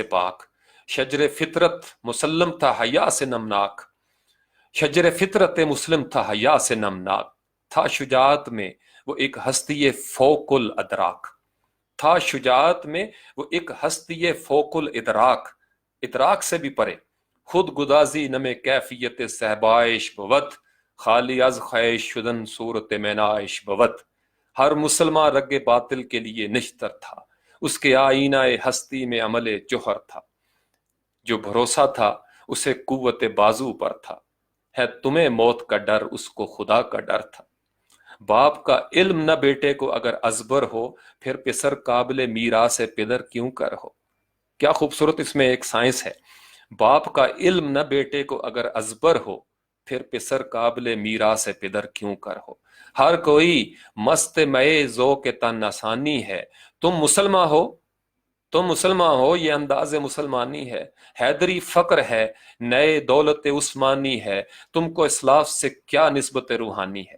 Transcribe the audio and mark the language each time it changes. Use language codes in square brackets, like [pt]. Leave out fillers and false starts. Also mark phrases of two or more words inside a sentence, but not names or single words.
[ur] پاک، شجر فطرت مسلم تھا حیا سے نمناک، شجر فطرت مسلم تھا حیا سے نمناک، تھا شجاعت میں وہ ایک ہستی فوق الادراک، تھا شجاعت میں وہ ایک ہستی فوق الادراک، ادراک سے بھی پرے، [fa] خود گدازی نم کیفیت صحبائش بود، خالی از خواہش شدن صورت مینائش بود۔ [ur] ہر مسلمان رگ باطل کے لیے نشتر تھا، اس کے آئینہ ہستی میں عمل جوہر تھا، جو بھروسہ تھا اسے قوت بازو پر تھا، ہے تمہیں موت کا ڈر اس کو خدا کا ڈر تھا۔ باپ کا علم نہ بیٹے کو اگر ازبر ہو، پھر پسر قابل میراث پدر کیوں کر ہو۔ کیا خوبصورت اس میں ایک سائنس ہے۔ باپ کا علم نہ بیٹے کو اگر ازبر ہو، پھر پسر قابل میراث پدر کیوں کر ہو۔ ہر کوئی مست مئے ذوق تن آسانی ہے، تم مسلمان ہو یہ انداز مسلمانی ہے، حیدری فقر ہے نئے دولت عثمانی ہے، تم کو اسلاف سے کیا نسبت روحانی ہے۔